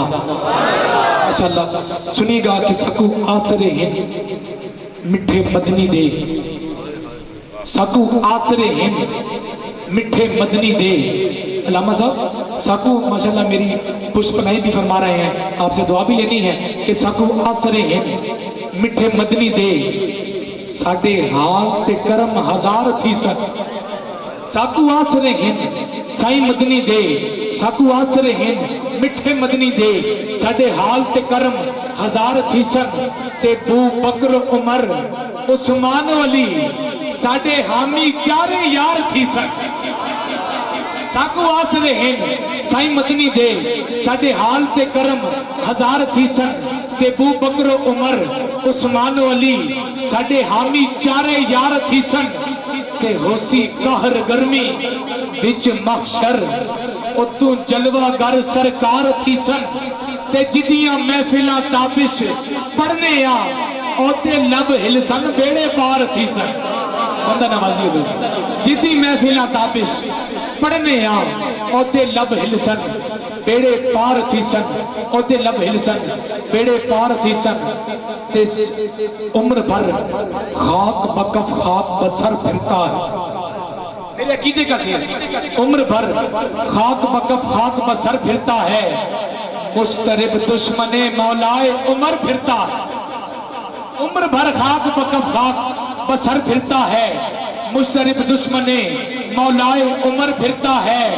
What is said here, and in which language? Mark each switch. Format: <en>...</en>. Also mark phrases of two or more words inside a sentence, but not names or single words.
<ur>ماشاءاللہ سنیے گا کہ</ur> <skr>سکو آسر ہند مٹھے مدنی دے، سکو آسر ہند مٹھے مدنی دے.</skr> <ur>علامہ صاحب ساکو ماشاءاللہ میری پشت پناہی بھی فرما رہے ہیں، آپ سے دعا بھی لینی ہے کہ</ur> <skr>ساکو آسر ہند مٹھے مدنی دے، ساڑھے حال تے کرم ہزار تھی سن. ساکو آسر ہند سائی مدنی دے، ساکو آسر ہند مٹھے مدنی دے، ساڑھے حال تے کرم ہزار تھی سن. تے بو بکر عمر عثمان علی ساڑھے حامی چارے یار تھی سن. ساکو آسر ہند سائی مدنی دے، ساڑھے حال تے کرم ہزار تھی سن. تے بو بکر عمر عثمان علی ساڑھے حامی چارے یار تھی سن. تے ہوسی قہر گرمی وچ محشر اتوں جلوہ گر سرکار تھی سن. تے جدیاں محفلہ تابش پڑھنے اوتے لب ہل سن بیڑے پار تھی سن. بندہ نوازی ہوئے جدی محفلہ تابش پڑھنے اوتے لب ہل سن بیڑے پار تھی سن. اوتے لب ہل سن بیڑے پار تھی سن.</skr> <ur>تے عمر بھر خاک بکف خاک بسر پھرتا ہے. میرے عقیدے کا شعر. عمر بھر خاک بکف خاک بسر پھرتا ہے، مسترب دشمن مولائے عمر پھرتا ہے. عمر بھر خاک بکف خاک بسر پھرتا ہے، مسترب دشمن مولائے عمر پھرتا ہے.</ur>